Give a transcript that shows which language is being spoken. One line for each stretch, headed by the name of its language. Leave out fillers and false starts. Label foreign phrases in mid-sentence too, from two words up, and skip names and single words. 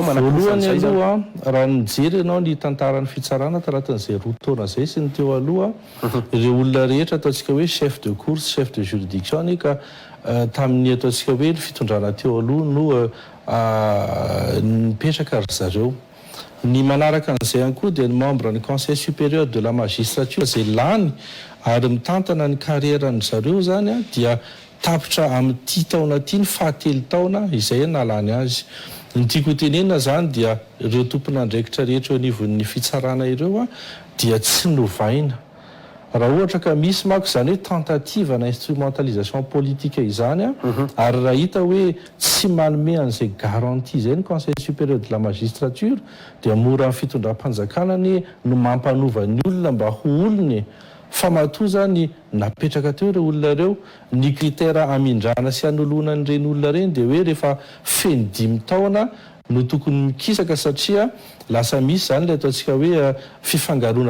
Malagasy: voalohany aloha raha nijery ianao ny tantaran'ny fitsarana tanatin'izay roa taona zay sy ny teo aloha ireo olona rehetra ataontsika hoe
French: chef de course chef de juridiction
Malagasy: ny ka tamin'ny ataontsika hoe ny fitondrana teo aloha no nipetraka ry zareo ny manaraka an'izay ihany koa dia ny membre ny
French: conseil supérieur de la magistrature
Malagasy: zay lany ary mitantana ny carrièrany zareo zany a dia tapitra amin'ity taona ty ny fahatelo taona izay nalany azy ny tiako tenena zany dia ireo tompona andraikitra rehetra eo anivon'ny fitsarana ireo a dia tsy novaina raha ohatra ka misy mako zany hoe tentative na
French: instrumentalisation politique
Malagasy: izany a ary raha hita hoe tsy manome an'izay garantie zay ny
French: conseil supérieur de la magistrature
Malagasy: dia mora amin'ny fitondram-panjakanany no mampanova ny olona mba ho olony fa matoa zany napetraka teo ireo olona reo ny critère amindrana sy anoloana n'ireny olona reny dia hoe rehefa feny 5 taona no tokony mikisaka satria lasa misy zany le ataontsika hoe fifangaroana